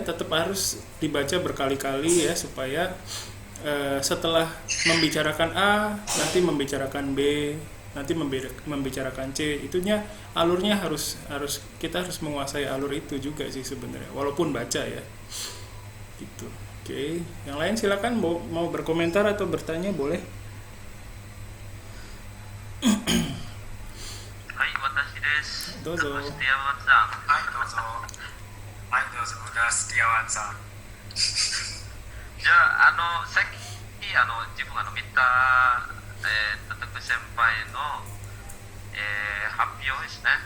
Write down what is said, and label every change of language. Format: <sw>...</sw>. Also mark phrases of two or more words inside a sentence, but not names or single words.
<id>Tetap harus dibaca berkali-kali ya supaya setelah membicarakan A nanti membicarakan B nanti membicarakan C, itunya alurnya harus kita harus menguasai alur itu juga sih sebenarnya walaupun baca ya gitu. Oke, yang lain silakan mau berkomentar atau bertanya boleh.</id> <ja>はい、私です。どうぞ。スティアワンさん。はいどうぞ。はいどうぞ。小田スティアワンさん。じゃあ、さっき、自分見た、徳先輩の、発表ですね。</ja>